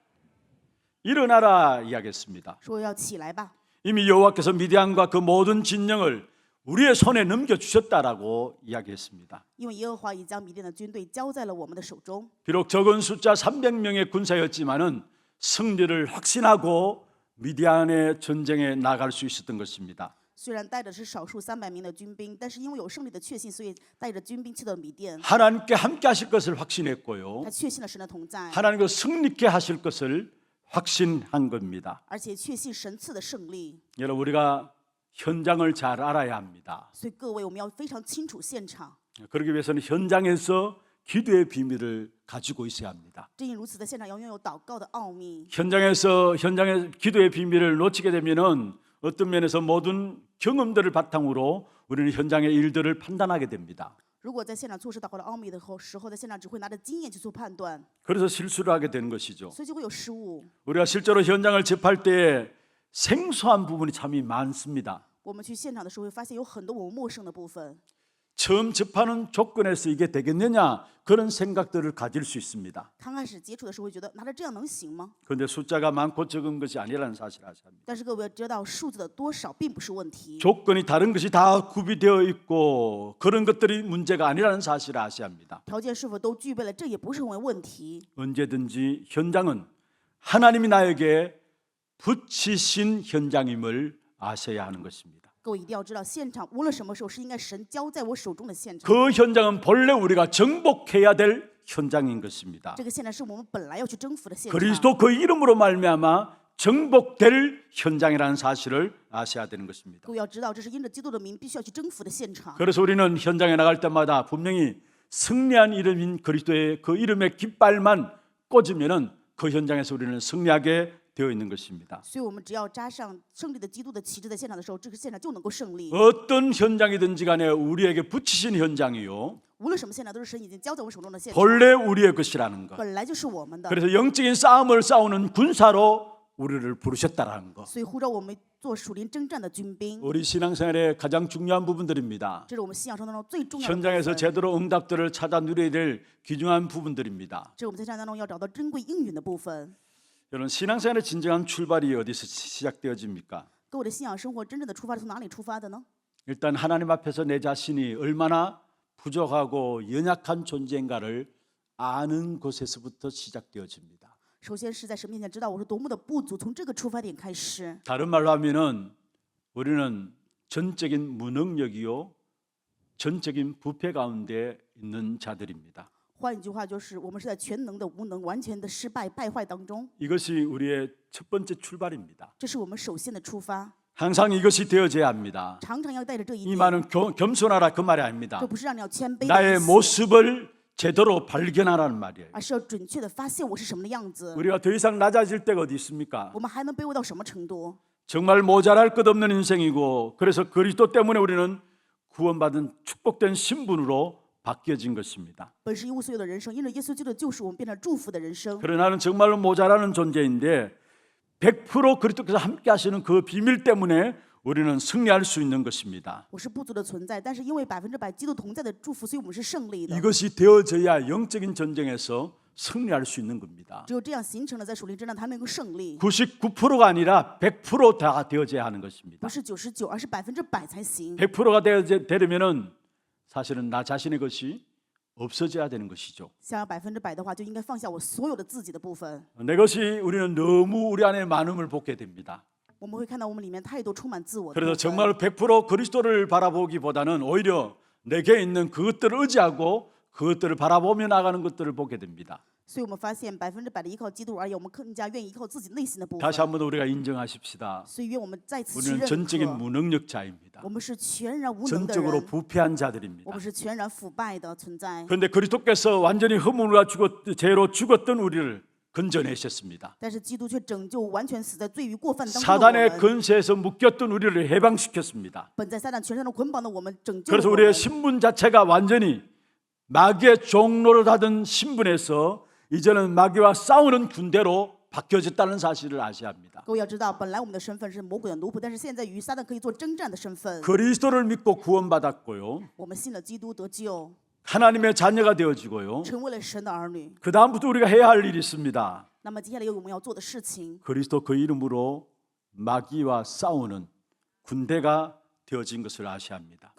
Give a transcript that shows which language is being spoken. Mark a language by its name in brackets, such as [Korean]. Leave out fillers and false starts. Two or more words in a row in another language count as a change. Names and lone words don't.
[Korean] 일어나라 이야기했습니다. [Chinese] 说要起来吧， [Korean] 이미 여호와께서 미디안과 그 모든 진영을 우리의 손에 넘겨주셨다라고 이야기했습니다. [Chinese] 因为耶和华已将米甸的军队交在了我们的手中。 [Korean] 비록 적은 숫자 300명의 군사였지만은 승리를 확신하고 미디안의 전쟁에 나갈 수 있었던 것입니다. [Chinese] 虽然带的是少数300名的军兵，但是因为有胜利的确信，所以带着军兵去到米甸。 [Korean] 하나님께 함께 하실 것을 확신했고요. [Chinese] 他确信了神的同在， [Korean] 하나님과 승리케 하실 것을 확신한 겁니다. [Chinese] 而且确信神赐的胜利。 [Korean] 여러분 우리가 현장을 잘 알아야 합니다. [Chinese] 所以各位，我们要非常清楚现场。 [Korean] 그러기 위해서는 현장에서 기도의 비밀을 가지고 있어야 합니다. [Chinese] 正因如此，在现场要拥有祷告的奥秘。 [Korean] 현장의 기도의 비밀을 놓치게 되면은 어떤 면에서 모든 경험들을 바탕으로 우리는 현장의 일들을 판단하게 됩니다. [Chinese] 如果在现场错失祷告的奥秘的时候，在现场只会拿着经验去做判断， [Korean] 그래서 실수를 하게 되는 것이죠. [Chinese] 所以就会有失误。 [Korean] 우리가 실제로 현장을 접할 때 생소한 부분이 참 많습니다. [Chinese] 我们去现场的时候，会发现有很多我们陌生的部分。 [Korean] 처음 접하는 조건에서 이게 되겠느냐 그런 생각들을 가질 수 있습니다. [Chinese] 刚开始接触的时候会觉得拿着这样能行吗？ [Korean] 그런데 숫자가 많고 적은 것이 아니라는 사실을 아셔야 합니다. [Chinese] 但是各位要知道，数字的多少并不是问题， [Korean] 조건이 다른 것이 다 구비되어 있고 그런 것들이 문제가 아니라는 사실을 아셔야 합니다. [Chinese] 条件是否都具备了，这也不是成为问题。 [Korean] 언제든지 현장은 하나님이 나에게 붙이신 현장임을 아셔야 하는 것입니다. [Chinese] 各位一定要知道，现场无论什么时候是应该神交在我手中的现场。 [Korean] 그 현장은 본래 우리가 정복해야 될 현장인 것입니다. [Chinese] 这个现场是我们本来要去征服的现场。 [Korean] 그리스도 그 이름으로 말미암아 정복될 현장이라는 사실을 아셔야 되는 것입니다. [Chinese] 各位要知道，这是因着基督的名必须要去征服的现场。 [Korean] 그래서 우리는 현장에 나갈 때마다 분명히 승리한 이름인 그리스도의 그 이름의 깃발만 꽂으면은 그 현장에서 우리는 승리하게 되어 있는 것입니다. [Chinese] 所以我们只要扎上胜利的基督的旗帜在现场的时候，这个现场就能够胜利。 [Korean] 어떤 현장이든지 간에 우리에게 붙이신 현장이요 [Chinese] 无论什么现场，都是神已经交在我们手中的现场， [Korean] 본래 우리의 것이라는 것. [Chinese] 本来就是我们的。 [Korean] 그래서 영적인 싸움을 싸우는 군사로 우리를 부르셨다라는 것. [Chinese] 所以呼召我们做属灵征战的军兵， [Korean] 우리 신앙생활의 가장 중요한 부분들입니다. [Chinese] 这是我们信仰生活当中最重要的部 [Korean] 현장에서 [Chinese] 分。 [Korean] 제대로 응답들을 찾아 누려야 될 귀중한 부분들입니다. [Chinese] 这是我们在战当中要找到珍贵应允的部分。 [Korean] 여러분 신앙생활의 진정한 출발이 어디서 시작되어집니까? [Chinese] 各位的信仰生活真正的出发是从哪里出发的呢？ [Korean] 일단 하나님 앞에서 내 자신이 얼마나 부족하고 연약한 존재인가를 아는 곳에서부터 시작되어집니다. [Chinese] 首先是在神面前知道我是多么的不足，从这个出发点开始。 [Korean] 다른 말로 하면은 우리는 전적인 무능력이요 전적인 부패 가운데 있는 자들입니다. [Chinese] 换一句话就是，我们是在全能的无能、完全的失败、败坏当中。 [Korean] 이것이 우리의 첫 번째 출발입니다. [Chinese] 这是我们首先的出发， [Korean] 항상 이것이 되어져야 합니다. [Chinese] 常常要带着这一 [Korean] 이 [Chinese] 点。 [Korean] 말은 겸손하라 그 말이 아닙니다. [Chinese] 这不是让你要谦卑的 [Korean] 나의 [Chinese] 意思， [Korean] 모습을 제대로 발견하라는 말이에요. [Chinese] 而是要准确的发现我是什么的样子。 [Korean] 우리가 더 이상 낮아질 때가 어디 있습니까? [Chinese] 我们还能卑微到什么程度？ [Korean] 정말 모자랄 것 없는 인생이고 그래서 그리스도 때문에 우리는 구원받은 축복된 신분으로 바뀌어진 것입니다. [Chinese] 本是一无所有的人生，因着耶稣基督的救赎，我们变成祝福的人生。 [Korean] 그러나 나는 정말로 모자라는 존재인데 100% 그리스도께서 함께 하시는 그 비밀 때문에 우리는 승리할 수 있는 것입니다. [Chinese] 我是不足的存在，但是因为100%基督同在的祝福，所以我们是胜利的。 [Korean] 이것이 되어져야 영적인 전쟁에서 승리할 수 있는 겁니다. [Chinese] 只有这样形成了，在属灵征战才能够胜利， [Korean] 99%가 아니라 100%다 되어져야 하는 것입니다. [Chinese] 不是99%，而是100%才行。 [Korean] 100%가 되려면은 사실은 나 자신의 것이 없어져야 되는 것이죠. [Chinese] 想要100%的话，就应该放下我所有的自己的部分。 [Korean] 내 것이 우리는 너무 우리 안에 많음을 보게 됩니다. [Chinese] 我们会看到我们里面太多充满自我的部 [Korean] 그래서 [Chinese] 分。 [Korean] 정말 100% 그리스도를 바라보기보다는 오히려 내게 있는 그것들을 의지하고 그것들을 바라보며 나가는 것들을 보게 됩니다. [Chinese] 所以我们发现100%的依靠基督而言，我们更加愿意依靠自己内心的部分。 [Korean] 다시 한번 우리가 인정하십시다. [Chinese] 所以愿我们再次去 [Korean] 우리는 [Chinese] 认 [Korean] 전적인 [Chinese] 可， [Korean] 무능력자입니다. [Chinese] 我们是全然无能的 [Korean] 전적으로 [Chinese] 人， [Korean] 부패한 [Chinese] 我 [Korean] 자들입니다. [Chinese] 们是全然腐败的存在。 [Korean] 그런데 그리스도께서 완전히 허물과 죄로 죽었던 우리를 건져내셨습니다. [Chinese] 但是基督却拯救完全死在罪与过犯当中的我 [Korean] 사단의 [Chinese] 们。 [Korean] 근세에서 묶였던 우리를 해방시켰습니다. [Chinese] 本在撒旦全身的捆绑的我们，拯救了 [Korean] 그래서 [Chinese] 我 [Korean] 우리의 [Chinese] 们。 [Korean] 신분 자체가 완전히 마귀의 종로를 하던 신분에서 이제는 마귀와 싸우는 군대로 바뀌어졌다는 사실을 아셔야 합니다. [Chinese] 各位要知道，本来我们的身份是魔鬼的奴仆，但是现在与撒旦可以做征战的身份。 [Korean] 그리스도를 믿고 구원받았고요. [Chinese] 我们信了基督得救， [Korean] 하나님의 자녀가 되어지고요. [Chinese] 成为了神的儿女。 [Korean] 그 다음부터 우리가 해야 할 일이 있습니다. [Chinese] 那么接下来有我们要做的事情， [Korean] 그리스도 그 이름으로 마귀와 싸우는 군대가 되어진 것을 아셔야 합니다.